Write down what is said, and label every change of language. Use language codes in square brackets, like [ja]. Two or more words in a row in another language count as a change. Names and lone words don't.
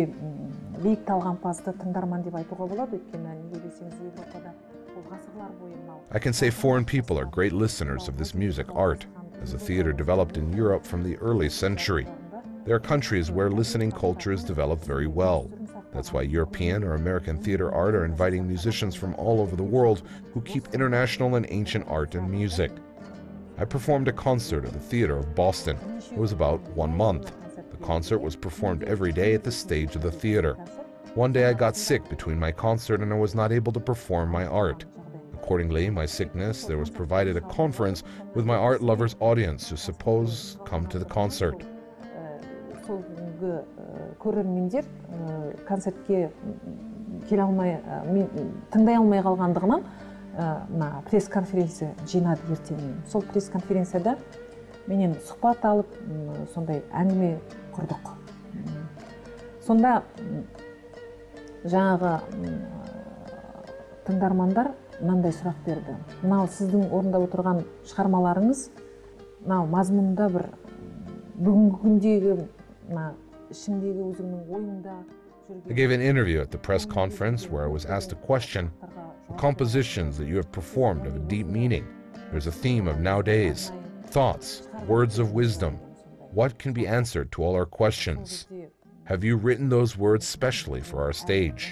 [kk] биік талғампазды тыңдарман деп айтуға болады, өйткені неге десеңіз Европада бұл ғасырлар бойы мынау. [en] I can say foreign people are great listeners of this music art, as the theater developed in Europe from the early century. There are countries where listening culture is developed very well. That's why European or American theater art are inviting musicians from all over the world who keep international and ancient art and music. I performed a concert at the Theater of Boston. It was about 1 month. The concert was performed every day at the stage of the theater. One day I got sick between my concert and I was not able to perform my art. Accordingly, my sickness, there was provided a conference with my art lovers audience who suppose come to the concert. [kk] Көрермендер концертке келе алмай, тыңдай алмай қалғандығынан пресс-конференция жинады ертеңіне. Сол пресс-конференцияда менен сұхбат алып, сондай әңгіме құрдық. Сонда жаңағы тыңдармандар мынандай сұрақ берді. Мынау сіздің орындап отырған шығармаларыңыз, мынау мазмұнында бір бүгінгі күндегі ішіңдегі өзіңнің ойыңда [en] I gave an interview at the press conference where I was asked a question. The compositions that you have performed have a deep meaning. There's a theme of nowadays, thoughts, words of wisdom. What can be answered to all our questions? Have you written those words specially for our stage?